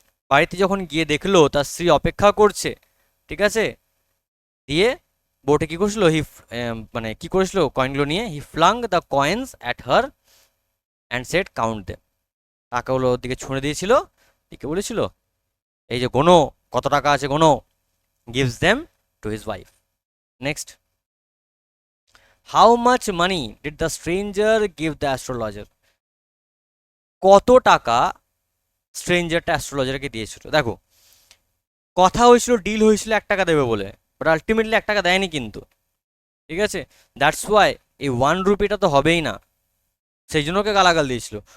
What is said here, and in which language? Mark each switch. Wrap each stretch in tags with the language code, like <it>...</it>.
<bn>বাড়িতে যখন গিয়ে দেখলো তার স্ত্রী অপেক্ষা করছে, ঠিক আছে, দিয়ে বোটে কি করছিল? মানে কি করেছিল কয়েনগুলো নিয়ে?</bn> <en>He flung the coins at her and said count them.</en> <bn>টাকাগুলো ওর দিকে ছুঁড়ে দিয়েছিল, দিকে বলেছিল এই যে গোনো, কত টাকা আছে গোনো,</bn> <en>gives them to his wife. Next, how much money did the stranger give the astrologer?</en> <bn>কত টাকা স্ট্রেঞ্জারটা অ্যাস্ট্রোলজারকে দিয়েছিল? দেখো, কথা হয়েছিল, ডিল হয়েছিল 1 টাকা দেবে বলে, বাট আলটিমেটলি 1 টাকা দেয়নি কিন্তু, ঠিক আছে? দ্যাটস ওয়াই এই 1 রুপিটা তো হবেই না, সেই জন্য ওকে গালাগাল দিয়েছিল।</bn>